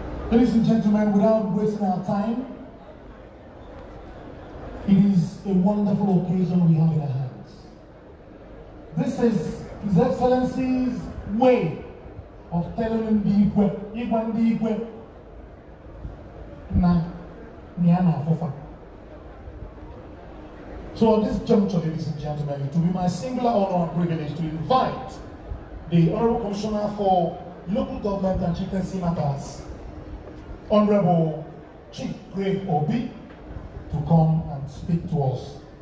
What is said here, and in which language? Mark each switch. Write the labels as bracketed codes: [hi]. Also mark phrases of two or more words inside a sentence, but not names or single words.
[en] Ladies and gentlemen, without wasting our time, it is a wonderful occasion we have in our hands. This is His Excellency's way of telling [ig] ndị igwe, ịgwa ndị igwe na, na ya na-afụfa. [en] So at this juncture, ladies and gentlemen, it will be my singular honor and privilege to invite the Honorable Commissioner for Local Government and Chieftaincy Matters, Honorable Chief Greg Obi, to come and speak to us.